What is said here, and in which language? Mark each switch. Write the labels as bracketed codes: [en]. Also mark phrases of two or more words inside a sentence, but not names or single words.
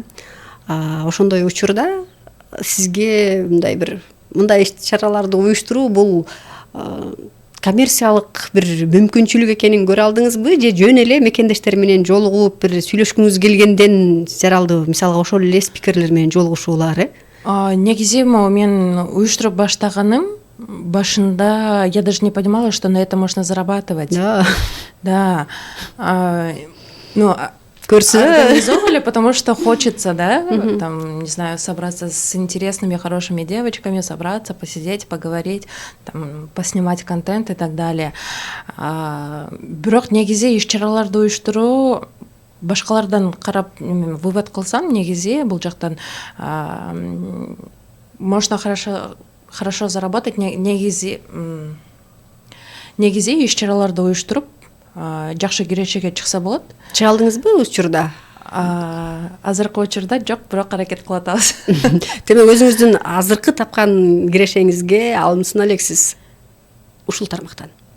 [ky] Ошондой учурда сизге мындай иш-чараларды уюштуруу бул коммерциялык бир мүмкүнчүлүк экенин көрө алдыңызбы, же жөн эле мекендештер менен жолугуп бир сүйлөшкүңүз келгенден жаралды? Мисалга ошол эле спикерлер менен жолугушуулар? Негизи мен уюштуруп баштаганым башында [ru] я даже не понимала, что на этом можно зарабатывать. Да. Организовывали, потому что хочется, да, там, не знаю, собраться с интересными, хорошими девочками, собраться, посидеть, поговорить, там, поснимать контент и так далее. [ky] Бирок негизи иш-чараларды уюштуруу башкалардан карап вывод кылсам, негизи бул жактан [ru] можно хорошо заработать. [ky] Негизи иш-чараларды уюштуруп жакшы кирешеге чыкса болот. Чыга алдыңызбы учурда? Азыркы учурда жок, бирок аракет кылып атабыз. Демек өзүңүздүн азыркы тапкан кирешеңизге алымсына элексиз ушул тармактан?